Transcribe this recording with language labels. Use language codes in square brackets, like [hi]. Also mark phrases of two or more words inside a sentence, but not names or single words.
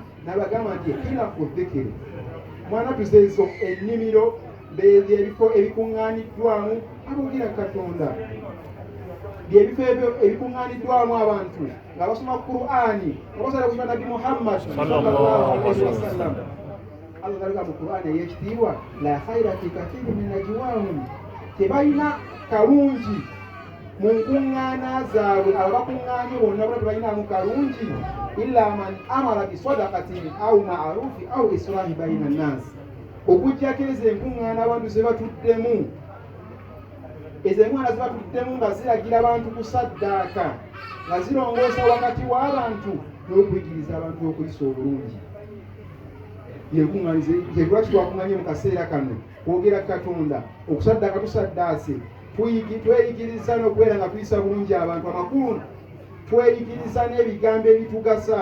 [lg] N'abagamba nti khilafu dhikri, mwana tuzeezo ennimiro byebifo ebikuŋŋaaniddwamu aboogera Katonda, byebifo ebyo ebikuŋŋaaniddwamu abantu nga basoma Qur'ani nga basala ku Nabbi Muhammad [ar] صلى الله عليه وسلم. [lg] Allah aliga mu Qur'ani ey'ekitiibwa [ar] لا خير في كثير من نجواهم, [lg] tebalina kalungi mu nkuŋŋaana zaabwe abakuŋŋaanye bonna bonna tebalinamu kalungi [ar] إلا من أمر بصدقة أو معروف أو إصلاح بين الناس, [lg] okujjako ezo enkuŋŋaana abantu ze batuddemu, ezo enkuŋŋaana ze batuddemu nga ziragira abantu kusaddaaka nga zirongoosa wakati w'abantu n'okuyigiriza abantu okuyisa obulungi. Yenkuŋŋaanize lwaki twakuŋŋaanye mu kaseera kano kwogera Katonda okusaddaaka tusaddaase, tweyigiriza n'okubeera nga tuyisa bulungi abantu amakulu, tweyigiriza n'ebigambo ebitugasa.